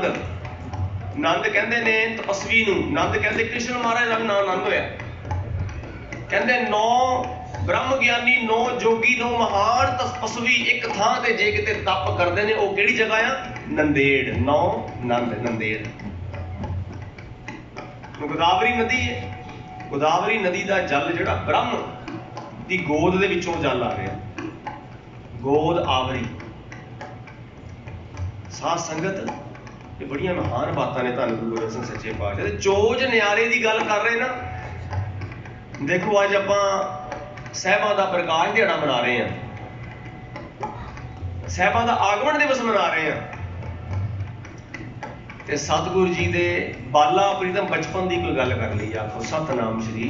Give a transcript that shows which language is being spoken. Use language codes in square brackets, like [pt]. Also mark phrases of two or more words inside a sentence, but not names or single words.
[pa] ਨੰਦ ਕਹਿੰਦੇ ਨੇ ਤਪੱਸਵੀ ਨੂੰ, ਨੰਦ ਕਹਿੰਦੇ ਕ੍ਰਿਸ਼ਨ ਮਹਾਰਾਜ ਕਾ ਨਾਮ ਨੰਦ ਹੋਇਆ। ਕਹਿੰਦੇ ਨੌਂ ਬ੍ਰਹਮ ਗਿਆਨੀ, ਨੌਂ ਜੋਗੀ, ਨੌਂ ਮਹਾਨ ਤਪੱਸਵੀ ਇੱਕ ਥਾਂ ਤੇ ਜੇ ਕਿਤੇ ਤਪ ਕਰਦੇ ਨੇ, ਵੋ ਕਿਹੜੀ ਜਗ੍ਹਾ ਆ? ਨੰਦੇੜ। ਨੌਂ ਨੰਦ ਨੰਦੇੜ। ਗੋਦਾਵਰੀ ਨਦੀ ਹੈ, ਗੋਦਾਵਰੀ ਨਦੀ ਕਾ ਜਲ ਜਿਹੜਾ ਬ੍ਰਹਮ ਕੀ ਗੋਦ ਦੇ ਵਿਚੋਂ ਜਲ ਆ ਰਿਹਾ, ਗੋਦ ਆਵਰੀ। ਸਾਧ ਸੰਗਤ ਯੇ ਬੜੀਆਂ ਮਹਾਨ ਬਾਤਾਂ ਨੇ ਧੰਨ ਗੁਰੂ ਗੋਬਿੰਦ ਸਿੰਘ ਸੱਚੇ ਪਾਤਸ਼ਾਹ। ਚੋਜ ਨਿਆਰੇ ਕੀ ਗੱਲ ਕਰ ਰਹੇ ਨਾ। ਦੇਖੋ ਅੱਜ ਆਪਾਂ ਸਾਹਿਬਾਂ ਦਾ ਪ੍ਰਕਾਸ਼ ਦਿਹਾੜਾ ਮਨਾ ਰਹੇ ਹੈਂ, ਸਾਹਿਬਾਂ ਦਾ ਆਗਮਨ ਦਿਵਸ ਮਨਾ ਰਹੇ ਹੈਂ, ਤੇ ਸਤਿਗੁਰੂ ਜੀ ਦੇ ਬਾਲਾ ਪ੍ਰੀਤਮ ਬਚਪਨ ਕੀ ਕੋਈ ਗੱਲ ਕਰ ਲਈ, ਆਖੋ ਸਤਿਨਾਮ ਸ੍ਰੀ।